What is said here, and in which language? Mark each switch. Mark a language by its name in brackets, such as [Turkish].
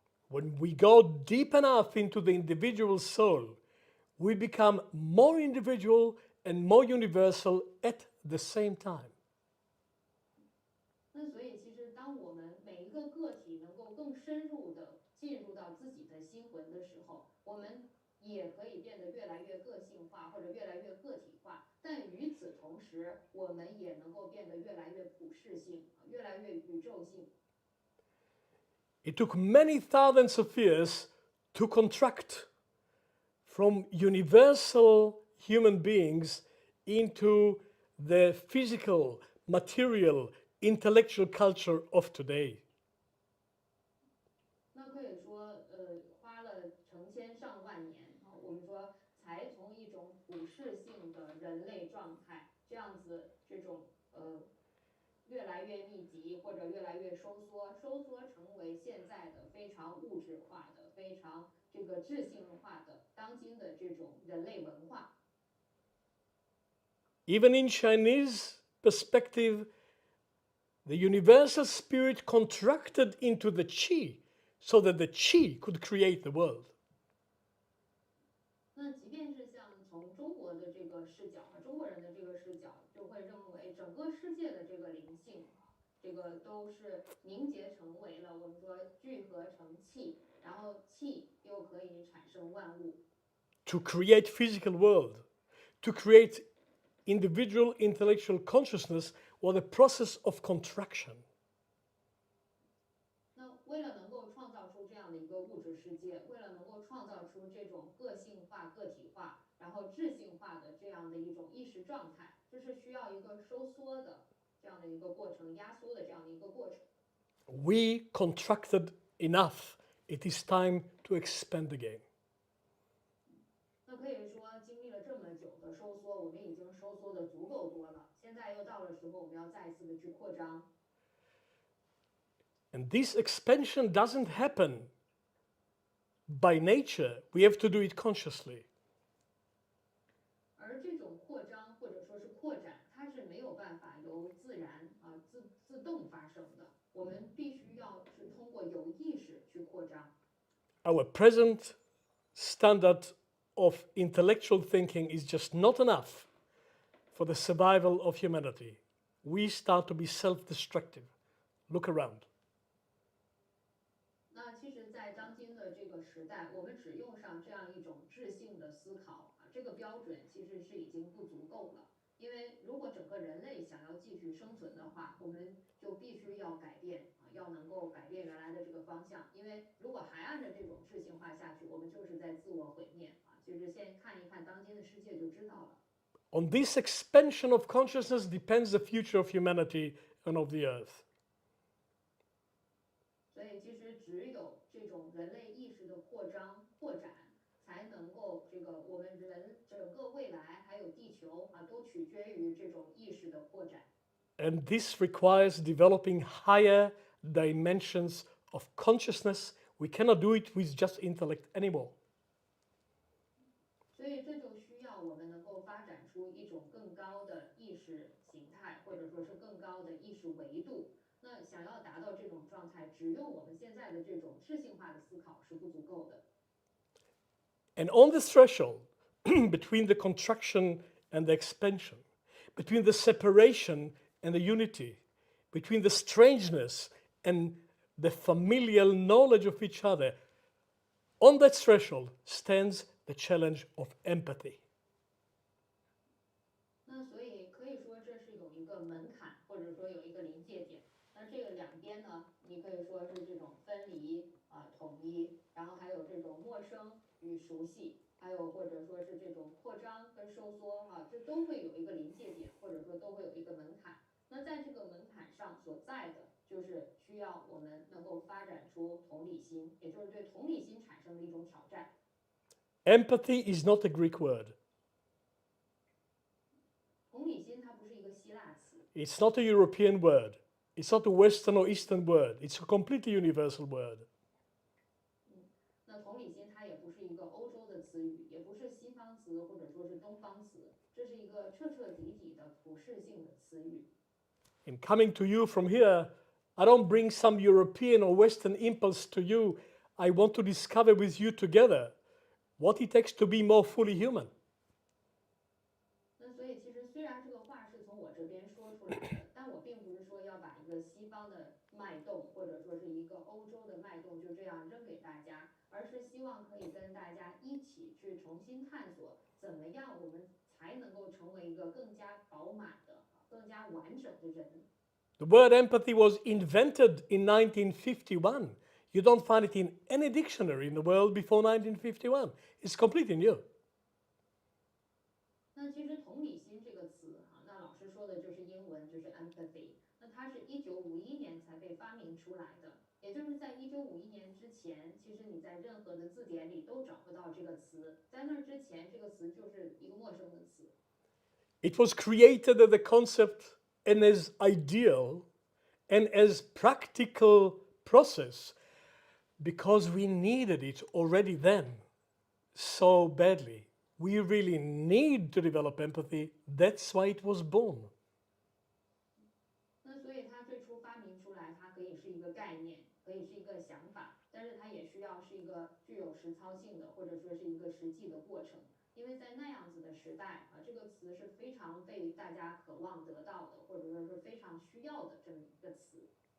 [English] When we go deep enough into the individual soul, we become more individual and more universal at the same time. [Chinese] 那所以其实当我们每一个个体能够更深入的进入到自己的心魂的时候，我们也可以变得越来越个性化或者越来越个体化，但与此同时，我们也能够变得越来越普世性，越来越宇宙性。 [English] It took many thousands of years to contract from universal human beings into the physical, material, intellectual culture of today. [Chinese] 那可以说，花了成千上万年啊，我们说才从一种普世性的人类状态，这样子这种越来越密集或者越来越收缩成为现在的非常物质化的、非常这个智性化的当今的这种人类文化。 [English] Even in Chinese perspective, the universal spirit contracted into the qi so that the qi could create the world. [Chinese] 那即便是像从中国的这个视角啊，中国人的这个视角，就会认为整个世界的这个灵性啊，这个都是凝结成为了我们说聚合成气，然后气又可以产生万物。 [English] To create physical world, to create individual intellectual consciousness was a process of contraction. [Chinese] 那为了能够创造出这样的一个物质世界，为了能够创造出这种个性化、个体化，然后智性化的这样的一种意识状态，这是需要一个收缩的这样的一个过程，压缩的这样的一个过程。 [English] We contracted enough. It is time to expand again. [Chinese] 那可以说，经历了这么久的收缩，我们已经收缩的足够多了。现在又到了时候，我们要再一次的去扩张。 [English] And this expansion doesn't happen by nature. We have to do it consciously. [Chinese] 而这种扩张或者说是扩展，它是没有办法由自然自动发生的。我们必须要是通过有意识去扩张。 [English] Our present standard of intellectual thinking is just not enough for the survival of humanity. We start to be self-destructive. Look around. [Chinese] 那其实，在当今的这个时代，我们只用上这样一种智性的思考啊，这个标准其实是已经不足够了。因为如果整个人类想要继续生存的话，我们就必须要改变啊，要能够改变原来的这个方向。因为如果还按照这种智性化下去，我们就是在自我毁灭啊。其实先看一看当今的世界就知道了。 [English] On this expansion of consciousness depends the future of humanity and of the earth. [Chinese] 所以其实只有这种人类意识的扩张、扩展，才能够这个我们人整个未来还有地球啊，都取决于这种意识的扩展。 [English] And this requires developing higher dimensions of consciousness. We cannot do it with just intellect anymore. [Chinese] 所以这就需要我们能够发展出一种更高的意识形态，或者说是更高的意识维度。那想要达到这种状态，只用我们现在的这种智性化的思考是不足够的。 [English] And on the threshold between the contraction and the expansion, between the separation and the unity, between the strangeness and the familial knowledge of each other, on that threshold stands the challenge of empathy. [Chinese] 那所以可以说这是有一个门槛，或者说有一个临界点。那这个两边呢，你可以说是这种分离啊、统一，然后还有这种陌生与熟悉，还有或者说是这种扩张跟收缩啊，这都会有一个临界点，或者说都会有一个门槛。那在这个门槛上所在的，就是需要我们能够发展出同理心，也就是对同理心产生的一种挑战。 [English] Empathy is not a Greek word. [Chinese] 同理心它不是一个希腊词， [English] It's not a European word. It's not a Western or Eastern word. It's a completely universal word. [Chinese] 那同理心它也不是一个欧洲的词语，也不是西方词或者说是东方词，这是一个彻彻底底的普世性的词语。 [English] In coming to you from here, I don't bring some European or Western impulse to you. I want to discover with you together what it takes to be more fully human. [Chinese] 那所以其实虽然这个话是从我这边说出来的，但我并不是说要把一个西方的脉动或者说是一个欧洲的脉动就这样扔给大家，而是希望可以跟大家一起去重新探索，怎么样我们才能够成为一个更加饱满的、更加完整的人。 [English] The word empathy was invented in 1951 You don't find it in any dictionary in the world before 1951. It's completely new. [Chinese] 那其实同理心这个词哈，那老师说的就是英文，就是 empathy。那它是1951年才被发明出来的，也就是在1951年之前，其实你在任何的字典里都找不到这个词。在那之前，这个词就是一个陌生的词。 [English] It was created as a concept and as ideal and as practical process because we needed it already then so badly. We really need to develop empathy. That's why it was born. [Chinese] 那所以它最初发明出来，它可以是一个概念，可以是一个想法，但是它也需要是一个具有实操性的，或者说是一个实际的过程。因为在那样子的时代啊，这个词是非常被大家渴望得到的，或者说是非常需要的这么一个词。